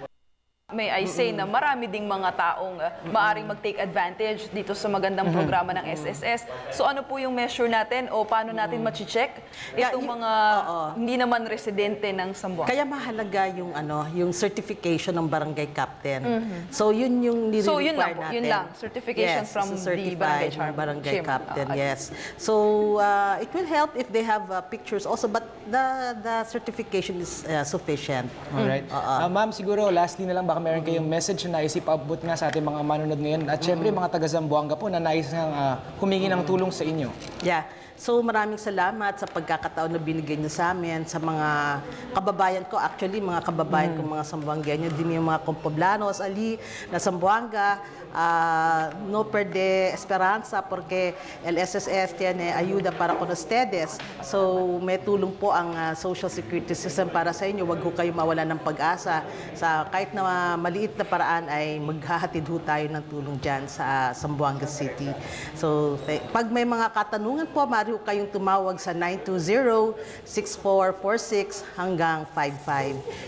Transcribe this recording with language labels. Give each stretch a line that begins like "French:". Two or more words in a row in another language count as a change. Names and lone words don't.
English: May I say
Filipino: na marami ding mga taong maaring mag-
English: take advantage
Filipino: dito sa magandang programa ng SSS. So ano po yung measure natin o paano natin ma-check itong mga hindi naman residente ng Zamboanga? Kaya mahalaga yung certification ng barangay captain. So yun yung nire-require natin. Yun lang,
English: certification from the barangay captain. Yes. So it will help if they have pictures also, but the certification is sufficient. Alright.
Filipino: Ma'am, siguro lastly na lang, baka meron kayong message na naisip abot nga sa ating mga manunod ngayon. At syempre, mga taga Zamboanga po na nais nga humingi ng tulong sa inyo. Yeah. So maraming salamat sa pagkakataon na binigay niyo sa amin, sa mga kababayan ko. Actually, mga kababayan ko, mga Zamboangueño, din yung mga Compoblanos, Ali, na Zamboanga,
Chavacano: no perde esperanza porque el SSS tiene ayuda para con ustedes.
Filipino: So may tulong po ang
English: social security system
Filipino: para sa inyo. Huwag ho kayo mawala ng pag-asa. Sa kahit na maliit na paraan ay maghahatid ho tayo ng tulong dyan sa Zamboanga City. So pag may mga katanungan po, maaari ho kayong tumawag sa 920-6446 hanggang 55.